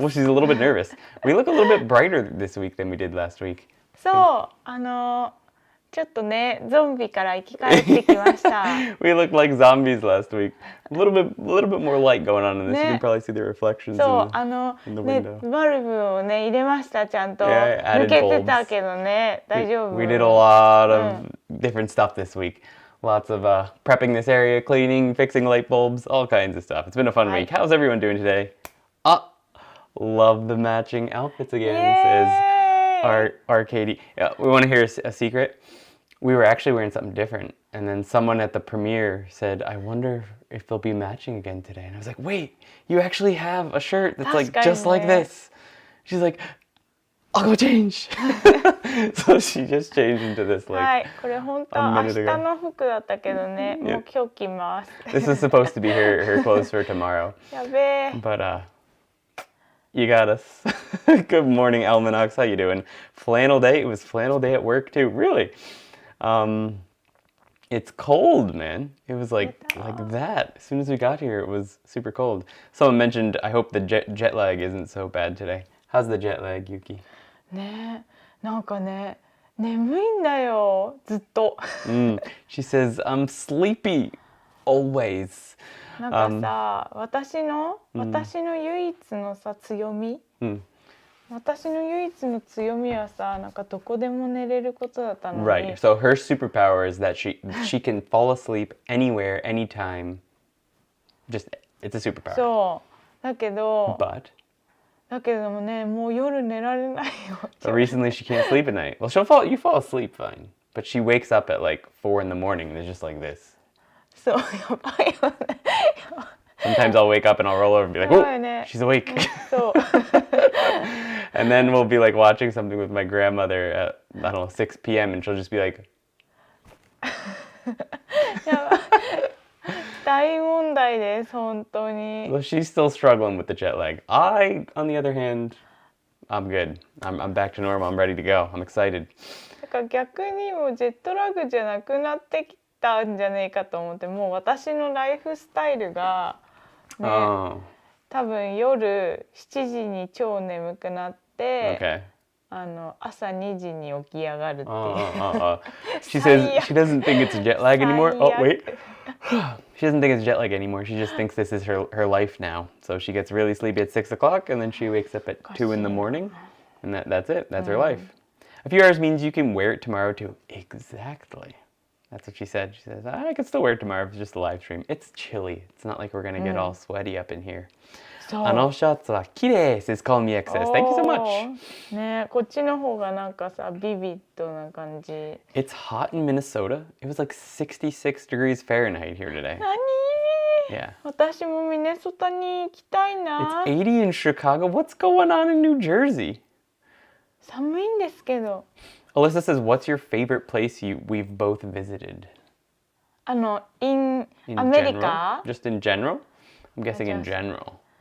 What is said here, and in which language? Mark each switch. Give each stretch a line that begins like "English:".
English: Well, she's a little bit nervous. We look a little bit brighter this week than we did last week.
Japanese: そう、ちょっとね、ゾンビから生き返ってきました。
English: We looked like zombies last week. A little bit more light going on in this. You can probably see the reflections
Japanese: そう、
English: in the
Japanese: ね、
English: window.
Japanese: バルブをね、入れました、ちゃんと。
English: Yeah, I
Japanese: 抜
English: added
Japanese: けて
English: bulbs.
Japanese: たけどね、大丈夫。
English: We did a lot of different stuff this week. Lots of prepping this area, cleaning, fixing light bulbs, all kinds of stuff. It's been a fun week. How's everyone doing today? Love the matching outfits again, says Katie. Yeah, we want to hear a secret. We were actually wearing something different, and then someone at the premiere said, I wonder if they'll be matching again today. And I was like, wait, you actually have a shirt that's like just like this. She's like, I'll go change. So she just changed into this
Japanese: はい、これ本当は明日の服だったけどね、もう今日着ます。
English: This is supposed to be her clothes for tomorrow.
Japanese: やべえ。
English: But you got us. Good morning, Almanacs. How you doing? Flannel day. It was flannel day at work too. Really? It's cold, man. It was like that. As soon as we got here, it was super cold. Someone mentioned, I hope the jet lag isn't so bad today. How's the jet lag, Yuki?
Japanese: ね、なんかね、眠いんだよ、ずっと。
English: She says, I'm sleepy always.
Japanese: なんかさ、私の唯一のさ強み、私の唯一の強みはさ、なんかどこでも寝れることだったのに。
English: Right. So her superpower is that she can fall asleep anywhere, anytime. Just it's a superpower.
Japanese: そう。だけどもね、もう夜寝られないよ。
English: But recently she can't sleep at night. Well, you fall asleep fine. But she wakes up at like 4 in the morning and it's just like this.
Japanese: そう、やばいよね。
English: Sometimes I'll wake up and I'll roll over and be like, oh, she's awake.
Japanese: そう。
English: And then we'll be like watching something with my grandmother at, I don't know, 6 p.m. and she'll just be like,
Japanese: やばい。大問題です、本当に。
English: Well, she's still struggling with the jet lag. I, on the other hand, I'm good. I'm back to normal. I'm ready to go. I'm excited.
Japanese: だから逆にもうジェットラグじゃなくなってきたんじゃねえかと思って、もう私のライフスタイルがね、多分夜7時に超眠くなって、朝2時に起き上がるっていう。
English: She says she doesn't think it's jet lag anymore. Oh, wait. She doesn't think it's jet lag anymore. She just thinks this is her life now. So she gets really sleepy at 6 o'clock and then she wakes up at 2 in the morning. And that's it. That's her life. A few hours means you can wear it tomorrow too. Exactly. That's what she said. She says, I can still wear it tomorrow if it's just a live stream. It's chilly. It's not like we're going to get all sweaty up in here.
Japanese: あのシャツは綺麗
English: says Call Me XS. Thank you so much.
Japanese: ね、こっちの方がなんかさ、ビビッドな感じ。
English: It's hot in Minnesota. It was like 66 degrees Fahrenheit here today.
Japanese: 何？
English: Yeah.
Japanese: 私もミネソタに行きたいな。
English: It's 80 in Chicago. What's going on in New Jersey?
Japanese: 寒いんですけど。
English: Alyssa says, what's your favorite place we've both visited? in America? Just in general? I'm guessing in general.